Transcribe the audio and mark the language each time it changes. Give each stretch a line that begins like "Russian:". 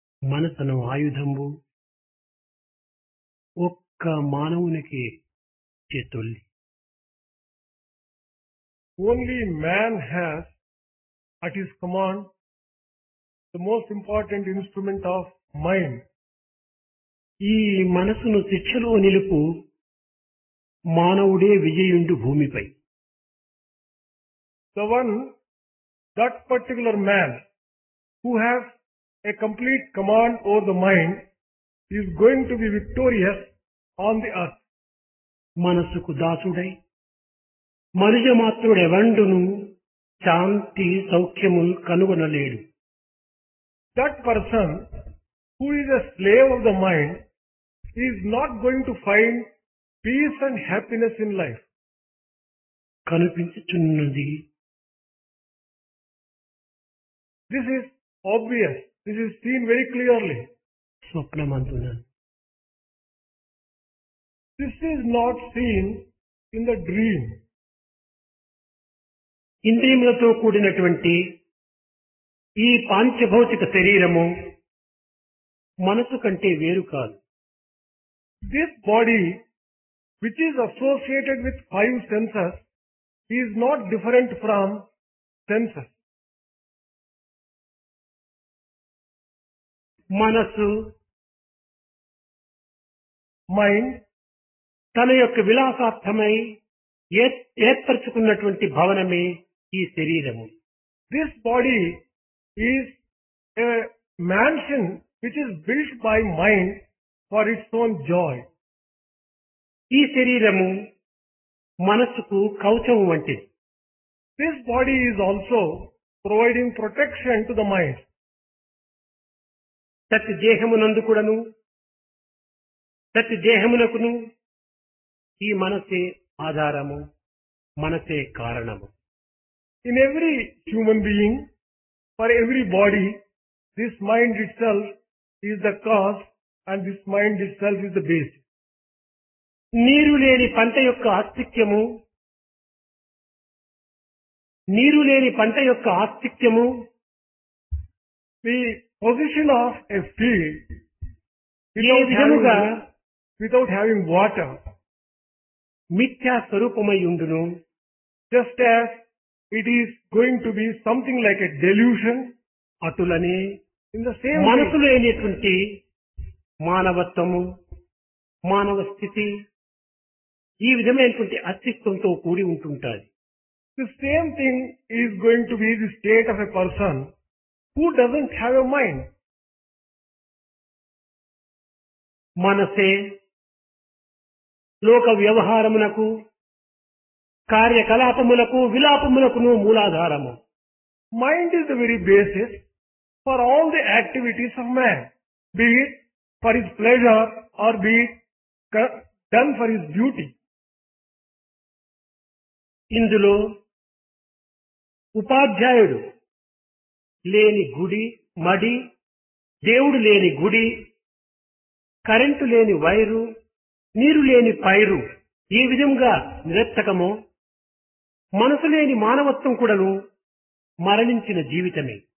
Telugu: మనసును ఆయుధంబు ఒక్క మానవునికి చేతొల్లి.
English: Only man has at his command the most important instrument of mind.
Telugu: ఈ మనసును శిక్షలో నిలుపు మానవుడే విజయుండు భూమిపై.
English: The one, that particular man who has a complete command over the mind is going to be victorious on the earth.
Telugu: మనసుకు దాసుడై మనుజ మాత్రుడెవండును శాంతి సౌఖ్యముల్ కనుగొనలేడు.
English: That person who is a slave of the mind is not going to find peace and happiness in life.
Telugu: కనిపించుచున్నది.
English: This is obvious. This is seen very clearly.
Telugu: స్వప్నమంతున
English: This is not seen in the dream.
Telugu: ఇంద్రియములతో కూడినటువంటి ఈ పాంచభౌతిక శరీరము మనసు కంటే వేరు కాదు.
English: This body, which is associated with five senses, is not different from senses.
Telugu: మనసు
English: Mind,
Telugu: తన యొక్క విలాసార్థమై ఏర్పరచుకున్నటువంటి భవనమే ఈ శరీరము.
English: this body is a mansion which is built by mind for its own joy.
Telugu: ఈ శరీరము మనసుకు కవచం వంటిది.
English: This body is also providing protection to the mind.
Telugu: ప్రతి దేహమునందు కూడాను ప్రతి దేహమునకును ఈ మనసే ఆధారము, మనసే కారణము.
English: In every human being, for every body, this mind itself is the cause and this mind itself is the base.
Telugu: నీరు లేని పంట యొక్క ఆస్తిక్యము, నీరు లేని పంట యొక్క ఆస్తిక్యము
English: The position of a field
Telugu: ఏ విధముగా
English: without having water,
Telugu: మిథ్యా స్వరూపమై ఉండును.
English: just as it is going to be something like a delusion,
Telugu: అటులనే
English: in the same way,
Telugu: మనసులో అయినటువంటి మానవత్వము, మానవ స్థితి ఈ విధమైనటువంటి అస్తిత్వంతో కూడి ఉంటుంటాది.
English: the same thing is going to be the state of a person who doesn't have a mind.
Telugu: మనసే లోక వ్యవహారమునకు, కార్యకలాపములకు, విలాపములకును మూలాధారము.
English: Mind is the very basis for all the activities of man, be it for his pleasure or be it done for his duty.
Telugu: ఇందులో ఉపాధ్యాయుడు లేని గుడి మడి, దేవుడు లేని గుడి, కరెంటు లేని వైరు, నీరు లేని పైరు ఈ విధంగా నిరర్థకమో, మనసు లేని మానవత్వం కూడాను మరణించిన జీవితమే.